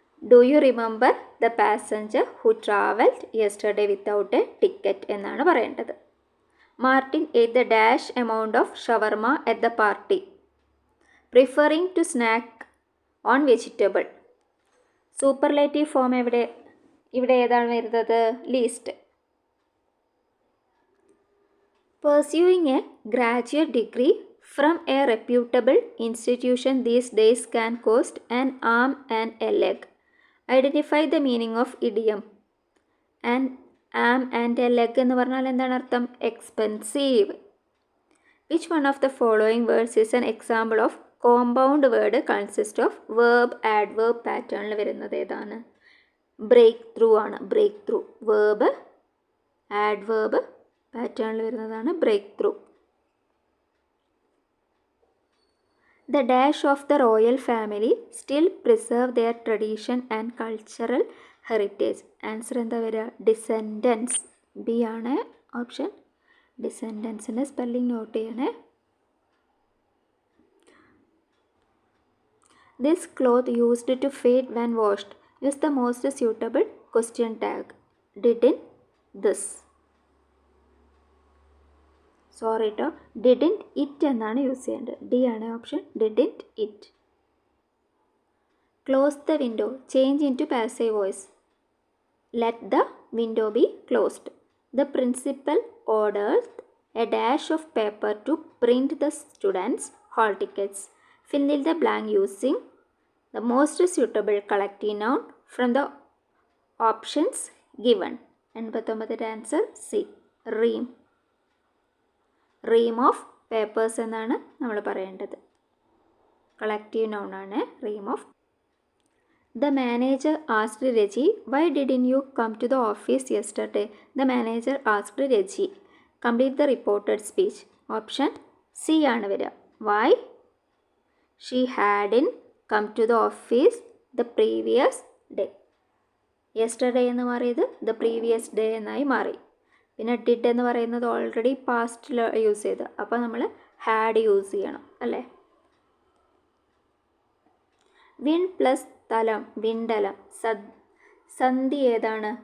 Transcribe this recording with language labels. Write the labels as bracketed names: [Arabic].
[English] Do you remember the passenger who travelled yesterday without a ticket എന്നാണ് പറയേണ്ടത്. Martin ate the dash amount of shawarma at the party, preferring to snack on vegetable. [Malayalam] Superlative form ഇവിടെ ഏതാണ് വരുന്നത്? [English] Least. Pursuing a graduate degree from a reputable institution these days can cost an arm and a leg. Identify the meaning of idiom. An arm and a leg [Malayalam] എന്ന് പറഞ്ഞാൽ എന്താണ് അർത്ഥം? [English] Expensive. Which one of the following words is an example of compound word consist of verb adverb പാറ്റേണിൽ [Malayalam] വരുന്നത് ഏതാണ്? [English] Break through ആണ്. Break through verb adverb പാറ്റേണിൽ വരുന്നതാണ് break through. The dash of the royal family still preserve their tradition and cultural heritage. Answer [Malayalam] എന്താ വരിക? [English] Descendants. B ആണ് option. ഡിസെൻഡൻസിൻ്റെ spelling note ചെയ്യണേ. This cloth used to fade when washed. Use the most suitable question tag. Didn't this. Sorry കേട്ടോ, didn't it എന്നാണ് use ചെയ്യേണ്ടത്. D ആണ് option. Didn't it. Close the window. Change into passive voice. Let the window be closed. The principal orders a dash of paper to print the students hall tickets. Fill in the blank using the most suitable collective noun from the options given. 89th answer C. Ream. [Malayalam] Reem of papers എന്നാണ് നമ്മൾ പറയേണ്ടത്. [English] Collective noun ആണ് ream of. The manager asked Reggie, why didn't you come to the office yesterday? The manager asked Reggie. Complete the reported speech. Option C [Malayalam] ആണ് വരിക. [English] Why she hadn't come to the office the previous day. [Malayalam] Yesterday എന്ന് മാറിയത് [English] the previous day [Malayalam] എന്നായി മാറി. പിന്നെ did എന്ന് പറയുന്നത് already പാസ്റ്റിൽ use ചെയ്ത്, അപ്പോൾ നമ്മൾ ഹാഡ് യൂസ് ചെയ്യണം അല്ലേ. വിൻ പ്ലസ് തലം വിണ്ടലം. സന്ധി ഏതാണ്?